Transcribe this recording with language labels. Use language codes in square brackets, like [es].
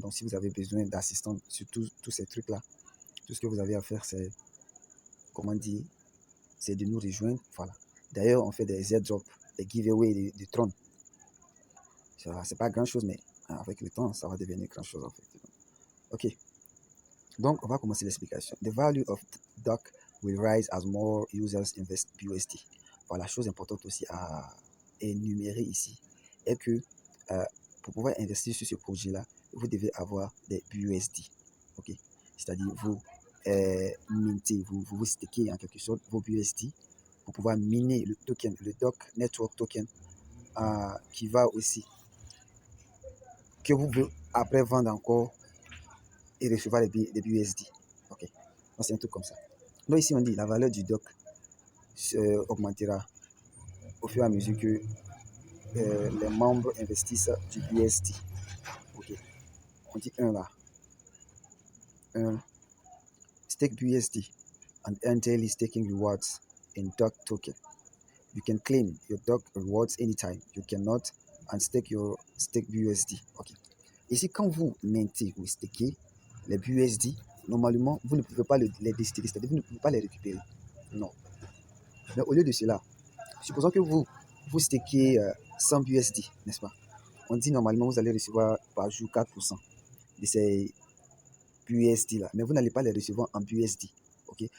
[fr] Donc, si vous avez besoin d'assistants sur tous ces trucs-là, tout ce que vous avez à faire, c'est, comment dire, c'est de nous rejoindre. Voilà. D'ailleurs, on fait des airdrops, des giveaways de Tron. C'est pas grand-chose, mais avec le temps, ça va devenir grand-chose, en fait. OK. Donc, on va commencer l'explication. [en] The value of DOC will rise as more users invest BUSD. [fr] Voilà, chose importante aussi à énumérer ici est que pour pouvoir investir sur ce projet-là, vous devez avoir des BUSD. OK? C'est-à-dire, vous mintez, vous stakez en quelque sorte vos BUSD pour pouvoir miner le token, le DOC Network Token, qui va aussi, que vous pouvez après vendre encore et recevoir des BUSD. OK? Donc, c'est un truc comme ça. Donc, ici, on dit la valeur du DOC augmentera au fur et à mesure que les membres investissent du BUSD. OK? On dit 1 là. 1. [en] Stake BUSD and earn daily staking rewards in DOC token. You can claim your DOC rewards anytime. You cannot unstake your stake BUSD. [fr] OK? Ici, quand vous mintez ou stakez les BUSD, normalement, vous ne pouvez pas les déstaker, c'est-à-dire vous ne pouvez pas les récupérer. Non. Mais au lieu de cela, supposons que vous stakez 100 BUSD, n'est-ce pas? On dit normalement, vous allez recevoir par jour 4% de ces BUSD là, mais vous n'allez pas les recevoir en BUSD. OK?